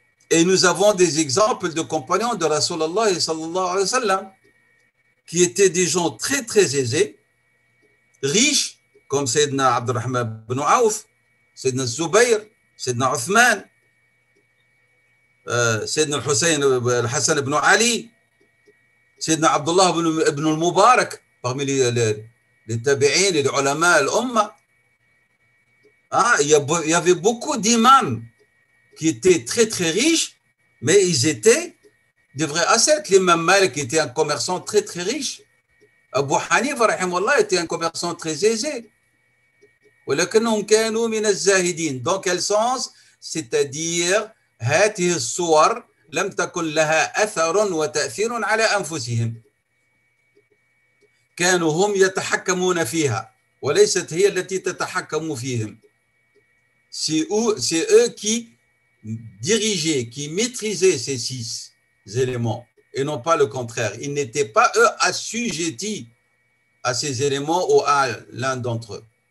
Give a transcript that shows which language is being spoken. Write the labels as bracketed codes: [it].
[fr] Et nous avons des exemples de compagnons de Rasulallah sallallahu alayhi wa sallam qui étaient des gens très très aisés, riches, comme Sayyidina Abdurrahman ibn Auf, Sayyidina Zubayr, Sayyidina Uthman, Sayyidina al-Hassan ibn Ali, Sayyidina Abdullah ibn al-Mubarak, parmi les tabi'in, les ulama, l'umma. Il y avait beaucoup d'imams qui étaient très très riches, mais ils étaient des vrais ascètes. L'imam Malik était un commerçant très très riche. Abu Hanifa rahimahullah était un commerçant très aisé. [ar] ولكنهم كانوا من الزاهدين. [fr] Dans quel sens? [ar] C'est-à-dire هذه الصور لم تكن لها أثر وتأثير على أنفسهم. كانوا هم يتحكمون فيها وليست هي التي تتحكم فيهم. [fr] C'est eux qui dirigeaient, qui maîtrisaient ces 6 éléments. et non pas le contraire. Ils n'étaient pas, eux, assujettis à ces éléments ou à l'un d'entre eux.